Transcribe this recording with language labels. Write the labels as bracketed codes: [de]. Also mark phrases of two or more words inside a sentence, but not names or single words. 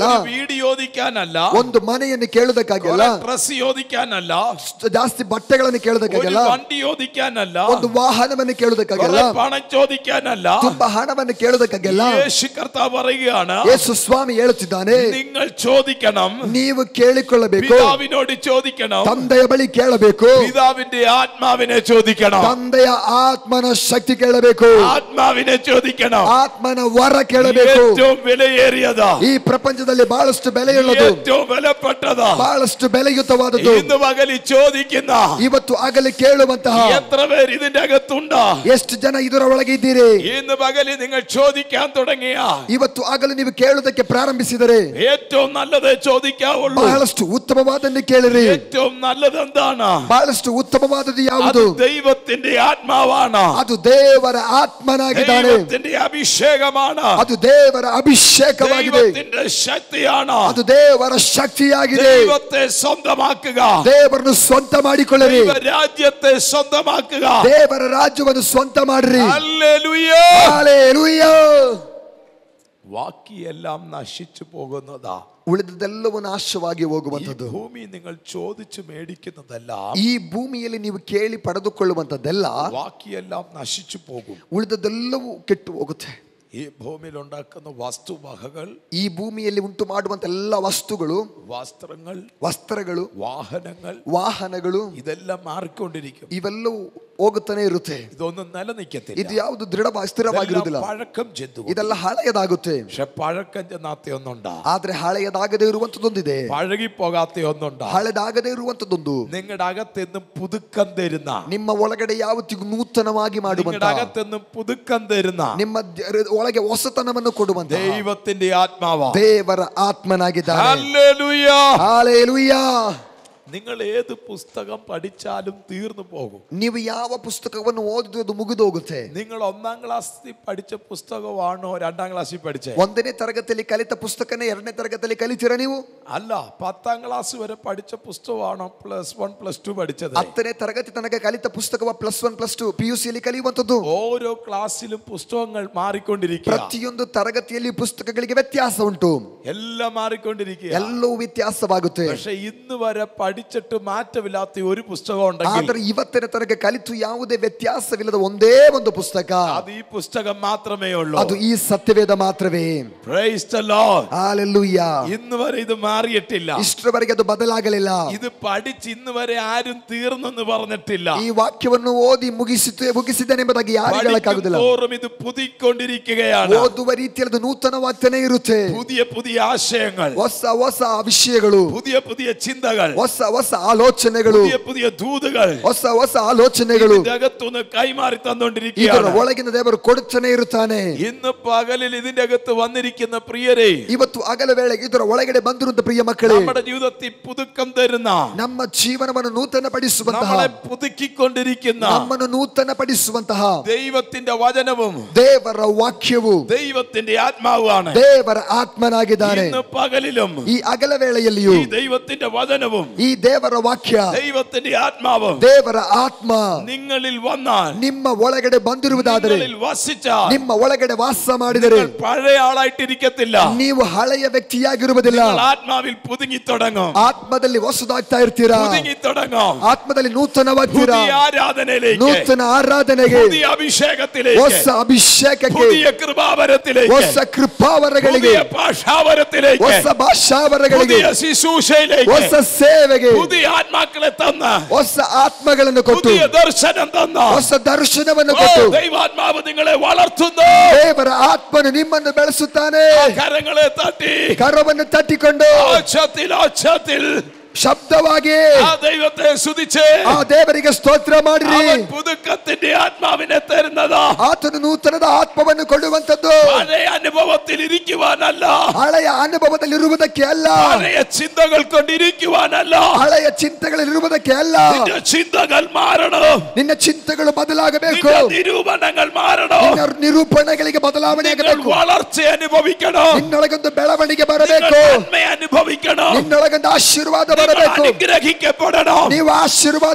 [ml] വീട് ചോദിക്കാനല്ല, [kn] ಒಂದು ಮನೆಯನ್ನು ಕೇಳುವುದಕ್ಕಾಗಿ ಅಲ್ಲ, [ml] ഡ്രസ് ചോദിക്കാനല്ല, [kn] ಜಾಸ್ತಿ ಬಟ್ಟೆಗಳನ್ನು ಕೇಳುವುದಕ್ಕೆ ಕೇಳುವುದಕ್ಕಾಗಲ್ಲ, [ml] വണ്ടി ഓടിക്കാനല്ല, [kn] ಒಂದು ವಾಹನವನ್ನು ಕೇಳುವುದಕ್ಕಾಗಲ್ಲ, [ml] പണം ചോദിക്കാനല്ല, [kn] ತುಂಬಾ ಹಣವನ್ನು ಕೇಳುವುದಕ್ಕಾಗಲ್ಲ. [ml] യേശു കർത്താവ് പറയുകയാണ്, [kn] ಯೇಸು ಸ್ವಾಮಿ ಹೇಳುತ್ತಿದ್ದಾನೆ, [ml] നിങ്ങൾ ചോദിക്കണം, [kn] ನೀವು ಕೇಳಿಕೊಳ್ಳಬೇಕು, [ml] പിതാവിനോട് ചോദിക്കണം, [kn] ತಂದೆಯ ಬಳಿ ಕೇಳಬೇಕು, [ml] പിതാവിന്റെ ആത്മാവിനെ ചോദിക്കണം, [kn] ತಂದೆಯ ಆತ್ಮನ ಶಕ್ತಿ ಕೇಳಬೇಕು, [ml] ആത്മാവിനെ ചോദിക്കണം, [kn] ಆತ್ಮನ ವರ ಕೇಳಬೇಕು. [ml] ഏറ്റവും വിലയേറിയതാ, [kn] ಈ ಪ್ರಪಂಚದಲ್ಲಿ ಬಹಳಷ್ಟು ಬೆಲೆಯುಳ್ಳದು, [ml] ഏറ്റവും വിലപ്പെട്ടതാ, [kn] ಬಹಳಷ್ಟು ಬೆಲೆಯುತವಾದದ್ದು. [ml] ഇന്ന് പകല് ചോദിക്കുന്ന, [kn] ಇವತ್ತು ಆಗಲಿ ಕೇಳುವಂತಹ [ml] എത്ര പേര് ഇതിന്റെ അകത്തുണ്ടോ? [kn] ಎಷ್ಟು ಜನ ಇದರ ಒಳಗೆ ಇದ್ದೀರಿ? [ml] ഇന്ന് പകല് നിങ്ങൾ ചോദിക്കാൻ തുടങ്ങിയ, [kn] ಇವತ್ತು ಆಗಲು ನೀವು ಕೇಳುವುದಕ್ಕೆ ಪ್ರಾರಂಭಿಸಿದರೆ [ml] ഏറ്റവും നല്ലത് ചോദിക്കാവുള്ളൂ. [kn] ಬಹಳಷ್ಟು ಉತ್ತಮವಾದನ್ನು ಕೇಳಿರಿ. [ml] ഏറ്റവും നല്ലത് എന്താണ്? [kn] ಬಹಳಷ್ಟು ಉತ್ತಮವಾದದ್ದು [ml] അത് [kn] ಯಾವುದು? [ml] ദൈവത്തിന്റെ ആത്മാവാണ്, [kn] ಅದು ದೇವರ ಆತ್ಮನಾಗಿದ್ದಾನೆ, [ml] ദൈവത്തിന്റെ അഭിഷേകമാണ്, [kn] ಅದು ದೇವರ ಅಭಿಷೇಕವಾಗಿದೆ, [ml] ദൈവത്തിന്റെ ശക്തിയാണ്. [kn] ಅದು ದೇವರ ಶಕ್ತಿಯಾಗಿದೆ. [ml] ദൈവത്തെ സ്വന്തമാക്കുക, [kn] ದೇವರನ್ನು ಸ್ವಂತ ಮಾಡಿಕೊಳ್ಳಿರಿ, [ml] ദൈവ രാജ്യത്തെ സ്വന്തമാക്കുക. [kn] ದೇವರ ರಾಜ್ಯವನ್ನು ಸ್ವಂತ ಮಾಡಿರಿ. [ml] ഹല്ലേലൂയ. [kn] ಹಲ್ಲೆಲೂಯಾ. [ml] ബാക്കിയെല്ലാം നശിച്ചു പോകുന്നതാ, [kn] ಉಳಿದದೆಲ್ಲವೂ ನಾಶವಾಗಿ ಹೋಗುವಂಥದ್ದು. [ml] ഭൂമി നിങ്ങൾ ചോദിച്ചു മേടിക്കുന്നതല്ല, [kn] ಈ ಭೂಮಿಯಲ್ಲಿ ನೀವು ಕೇಳಿ ಪಡೆದುಕೊಳ್ಳುವಂಥದ್ದೆಲ್ಲ [ml] ബാക്കിയെല്ലാം നശിച്ചു പോകും. [kn] ಉಳಿದದೆಲ್ಲವೂ ಕೆಟ್ಟು ಹೋಗುತ್ತೆ. [ml] ഈ ഭൂമിയിൽ ഉണ്ടാക്കുന്ന വസ്തുവകകൾ, [kn] ಈ ಭೂಮಿಯಲ್ಲಿ ಉಂಟು ಮಾಡುವಂತ ಎಲ್ಲ ವಸ್ತುಗಳು, ವಸ್ತ್ರಗಳು, ವಾಹನಗಳು [ml] ഇതെല്ലാം മാറിക്കൊണ്ടിരിക്കും. [kn] ಇವೆಲ್ಲವೂ ಹೋಗುತ್ತಾನೆ ಇರುತ್ತೆ. [ml] ഇതൊന്നും നിലനിൽക്കത്തില്ല. [kn] ಇದು ಯಾವುದು ಸ್ಥಿರವಾಗಿರುವುದಿಲ್ಲ. [ml] പഴക്കം ചെന്നു, [kn] ಇದೆಲ್ಲ ಹಳೆಯದಾಗುತ್ತೆ. [ml] പക്ഷെ പഴക്കം ചെന്നാത്ത ഒന്നുണ്ടാ, [kn] ಆದ್ರೆ ಹಳೆಯದಾಗದೇ ಇರುವಂತದ್ದೊಂದಿದೆ, [ml] പഴകിപ്പോകാത്ത ഒന്നുണ്ടാ. [kn] ಹಳೆದಾಗದೇ ಇರುವಂತದ್ದೊಂದು [ml] നിങ്ങളുടെ അകത്തെന്നും പുതുക്കം തരുന്ന, [kn] ನಿಮ್ಮ ಒಳಗಡೆ ಯಾವತ್ತಿಗೂ ನೂತನವಾಗಿ ಮಾಡುವಂತ, [ml] നിങ്ങളുടെ അകത്തെന്നും പുതുക്കം തരുന്ന, [kn] ನಿಮ್ಮ ಒಳಗೆ ಹೊಸತನವನ್ನು ಕೊಡುವಂತ [ml] ദൈവത്തിന്റെ ആത്മാവാ, [kn] ದೇವರ ಆತ್ಮನಾಗಿದ್ದಾನೆ. [ml] ഹല്ലേലൂയ. [kn] ಹಲ್ಲೆಲೂಯಾ. [ml] നിങ്ങൾ ഏത് പുസ്തകം പഠിച്ചാലും തീർന്നു പോകും. [kn] ನೀವು ಯಾವ ಪುಸ್ತಕವನ್ನು ಓದಿದ್ರು ಅದು ಮುಗಿದು ಹೋಗುತ್ತೆ. [ml] നിങ്ങൾ 1ാം ക്ലാസ്സിൽ പഠിച്ച പുസ്തകമാണോ 2ാം ക്ലാസ്സിൽ പഠിച്ചേ? [kn] 1ನೇ ತರಗತಿಯಲ್ಲಿ ಕಲಿತ ಪುಸ್ತಕನೇ 2ನೇ ತರಗತಿಯಲ್ಲಿ ಕಲಿತೀರಾ ನೀವು? [ml] അല്ല, 10ാം ക്ലാസ് വരെ പഠിച്ച പുസ്തകമാണോ +1 +2 പഠിച്ചത്? [kn] 10ನೇ ತರಗತಿ ತನಕ ಕಲಿತ ಪುಸ್ತಕವ +1 +2 PUCಯಲ್ಲಿ ಕಲಿಯುವಂತದ್ದು. [ml] ഓരോ ക്ലാസ്സിലും പുസ്തകങ്ങൾ മാറിക്കൊണ്ടിരിക്കുക. [kn] ಪ್ರತಿಯೊಂದು ತರಗತಿಯಲ್ಲಿ ಪುಸ್ತಕಗಳಿಗೆ ವ್ಯತ್ಯಾಸ ಉಂಟು, [ml] എല്ലാം മാറിക്കൊണ്ടിരിക്കുക, [kn] ಎಲ್ಲವೂ ವ್ಯತ್ಯಾಸವಾಗುತ್ತೆ. [ml] പക്ഷെ ഇന്ന് വരെ പഠിച്ചിട്ട് മാറ്റമില്ലാത്ത ഒരു പുസ്തകം ഉണ്ടെങ്കിൽ, [kn] ಆದರೆ ಇವತ್ತಿನ ತನಕ ಕಲಿತು ಯಾವುದೇ ವ್ಯತ್ಯಾಸವಿಲ್ಲದ ಒಂದೇ ಒಂದು ಪುಸ್ತಕ, [ml] അത് ഈ പുസ്തകം മാത്രമേ ഉള്ളൂ. [kn] ಅದು ಈ ಸತ್ಯವೇದ ಮಾತ್ರವೇ. [en] Praise the Lord. [kn] ಹಲ್ಲೆಲೂಯಾ. [ml] ഇന്ന് വരെ ഇത് മാറിയിട്ടില്ല. [kn] ಇಷ್ಟರವರೆಗೆ ಅದು ಬದಲಾಗಲಿಲ್ಲ. [ml] ഇത് പഠിച്ച് ഇന്ന് വരെ ആരും തീർന്നെന്ന് പറഞ്ഞിട്ടില്ല. [kn] ಈ ವಾಕ್ಯವನ್ನು ಓದಿ ಮುಗಿಸಿದನೆಂಬುದಾಗಿ ಯಾರು ಹೇಳಕ್ಕಾಗುದಿಲ್ಲ. [ml] ഇത് പുതുക്കൊണ്ടിരിക്കുകയാണ്. [kn] ಓದುವ ರೀತಿಯಲ್ಲಿ ಅದು ನೂತನವಾಗ್ತಾನೆ ಇರುತ್ತೆ. [ml] പുതിയ പുതിയ ആശയങ്ങൾ, [kn] ಹೊಸ ಹೊಸ ವಿಷಯಗಳು, [ml] പുതിയ പുതിയ ചിന്തകൾ, [kn] ಹೊಸ ಹೊಸ ಆಲೋಚನೆಗಳು, [ml] പുതിയ പുതിയ ദൂതുകൾ [kn] ಹೊಸ ಹೊಸ ಆಲೋಚನೆಗಳು [ml] ഇതിനകത്തുനിന്ന് കൈമാറി [kn] ಇದರ [ml] തന്നുകൊണ്ടിരിക്കുകയാണ്. [kn] ಒಳಗಿನ ದೇವರು ಕೊಡುತ್ತಾನೆ ಇರುತ್ತಾನೆ. [ml] ഇന്ന് പകലിൽ ഇതിന്റെ അകത്ത് വന്നിരിക്കുന്ന പ്രിയരೇ, [kn] ಇವತ್ತು ಅಗಲ ವೇಳೆಗೆ ಇದರ ಒಳಗಡೆ ಬಂದಿರುವಂತ ಪ್ರಿಯ ಮಕ್ಕಳೇ, [ml] നമ്മുടെ ജീവിതത്തിൽ പുതുക്കം തരുന്ന, [kn] ನಮ್ಮ ಜೀವನವನ್ನು ನೂತನಪಡಿಸುವಂತಹ, [ml] നമ്മളെ പുതുക്കിക്കൊണ്ടിരിക്കുന്ന, [kn] ನಮ್ಮನ್ನು ನೂತನಪಡಿಸುವಂತಹ [ml] ദൈവത്തിന്റെ വചനവും [kn] ದೇವರ ವಾಕ್ಯವು [ml] ദൈവത്തിന്റെ ആത്മാവാണ്. [kn] ದೇವರ ಆತ್ಮನಾಗಿದ್ದಾನೆ. [ml] ഇന്ന് പകലിലും [kn] ಈ ಅಗಲ ವೇಳೆಯಲ್ಲಿಯೂ [ml] ഈ ദൈവത്തിന്റെ വചനവും [kn] ಈ ದೇವರ ವಾಕ್ಯ, [ml] ദൈവത്തിന്റെ ആത്മാവും [kn] ದೇವರ ಆತ್ಮ [ml] നിങ്ങളിൽ വന്നാൽ, [kn] ನಿಮ್ಮ ಒಳಗಡೆ ಬಂದಿರುವುದಾದರೆ, [ml] നിങ്ങളിൽ വസിച്ചാൽ, [kn] ನಿಮ್ಮ ಒಳಗಡೆ ವಾಸ ಮಾಡಿದರೆ [ml] നിങ്ങൾ പഴയ ആളായിട്ടിരിക്കത്തില്ല. [kn] ನೀವು ಹಳೆಯ ವ್ಯಕ್ತಿಯಾಗಿರುವುದಿಲ್ಲ. [ml] നിങ്ങൾ ആത്മാവിൽ പുതുങ്ങി തുടങ്ങും, [kn] ಆತ್ಮದಲ್ಲಿ ಹೊಸದಾಗ್ತಾ ಇರ್ತೀರಾ, [ml] പുതുങ്ങി തുടങ്ങും. [kn] ಆತ್ಮದಲ್ಲಿ ನೂತನವಾಗ್ತೀರಾ, [ml] പുതിയ ആരാധനയിലേക്ക്, [kn] ನೂತನ ಆರಾಧನೆಗೆ, [ml] പുതിയ അഭിഷേകത്തിലേക്ക്, [kn] ಹೊಸ ಅಭಿಷೇಕಕ್ಕೆ, [ml] പുതിയ കൃപാവരത്തിലേക്ക്, [kn] ಹೊಸ ಕೃಪಾವರಗಳಿಗೆ, [ml] പുതിയ ഭാഷാവരത്തിലേക്ക്, [kn] ಹೊಸ ಭಾಷಾವರಗಳಿಗೆ, [ml] പുതിയ ശുശ്രൂഷയിലേക്ക്, [kn] ಹೊಸ ಸೇವೆಗೆ, [ml] പുതിയ ആത്മാക്കളെ തന്ന്, [kn] ಹೊಸ ಆತ್ಮಗಳನ್ನು ಕೊಟ್ಟು, [ml] പുതിയ ദർശനം തന്ന്, [kn] ಹೊಸ ದರ್ಶನವನ್ನು ಕೊಟ್ಟು, [ml] ദൈവാത്മാവ് നിങ്ങളെ വളർത്തുന്നു. [kn] ದೇವರ ಆತ್ಮನು ನಿಮ್ಮನ್ನು ಬೆಳೆಸುತ್ತಾನೆ. [ml] കരങ്ങളെ തട്ടി, [kn] ಕರವನ್ನು ತಟ್ಟಿಕೊಂಡು [ml] ആച്ചത്തിൽ [kn] ಶಬ್ದವಾಗಿ [ml] ആ ദൈവത്തെ സ്തുതിച്ച് [kn] ಆ ದೇವರಿಗೆ ಸ್ತೋತ್ರ ಮಾಡಿರಿ. [ml] അവൻ പുതുക്കത്തിന്റെ ആത്മാവിനെ തരുന്നതാ. [kn] ಆತನು ನೂತನದ ಆತ್ಮವನ್ನು ಕೊಡುವಂತದ್ದು [ml] പഴയ അനുഭവത്തിൽ ഇരിക്കുവാനല്ല, [kn] ಹಳೆಯ ಅನುಭವದಲ್ಲಿ ಇರುವುದಕ್ಕೆ ಅಲ್ಲ, [ml] പഴയ ചിന്തകൾ കൊണ്ടിരിക്കുവാനല്ല, [kn] ಹಳೆಯ ಚಿಂತೆಗಳಿರುವುದಕ್ಕೆ ಅಲ್ಲ. [ml] നിന്റെ ചിന്തകൾ മാറണം, [kn] ನಿನ್ನ ಚಿಂತೆಗಳು ಬದಲಾಗಬೇಕು, [ml] നിന്റെ നിരൂപണങ്ങൾ മാറണം, [kn] ನಿನ್ನ ನಿರೂಪಣೆಗಳಿಗೆ ಬದಲಾವಣೆ [ml] നിങ്ങൾ [kn] ಆಗಬೇಕು, [ml] വളർച്ച അനുഭവിക്കണം, [kn] ನಿನ್ನೊಳಗೊಂದು ಬೆಳವಣಿಗೆ [ml] നിങ്ങൾ [kn] ಬರಬೇಕು, [ml] നന്മ അനുഭവിക്കണം, [kn] ನಿನ್ನೊಳಗೊಂದು ಆಶೀರ್ವಾದ [ml] നിങ്ങൾ [kn] ಬರಬೇಕು, [ml] അനുഗ്രഹിക്കപ്പെടണം, [kn] ನೀವು ಆಶೀರ್ವಾದ